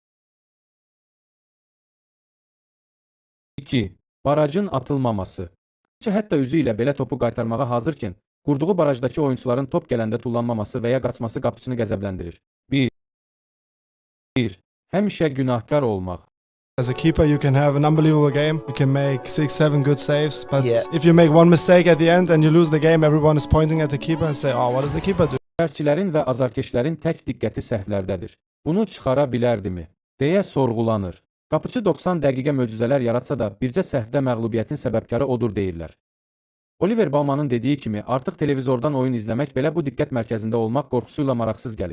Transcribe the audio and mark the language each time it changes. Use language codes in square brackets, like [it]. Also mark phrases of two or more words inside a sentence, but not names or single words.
[az] Barajın atılmaması. Qapıçı hətta üzü ilə belə topu qaytarmağa hazırkən, qurduğu barajdakı oyunçuların top gələndə tullanmaması və ya qaçması qapıçını qəzəbləndirir. 1. Həmişə günahkar olmaq. [en] As a keeper, you can have an unbelievable game. You can make 6, 7 good saves. But Yeah. if you make one mistake at the end and you lose the game, everyone is pointing at the keeper and say, "Oh, what does the keeper do?" [az] Şərçilərin və azarkeşlərin tək diqqəti səhvlərdədir. Bunu çıxara bilərdimi? Deyə sorğulanır. Qapıçı 90 dəqiqə möcüzələr yaratsa da, bircə səhvdə məğlubiyyətin səbəbkarı odur deyirlər. Oliver Bauman'ın dediyi kimi, artıq televizordan oyun izləmək belə bu diqqət mərkəzində olmaq qorxusuyla maraqsız gəlir.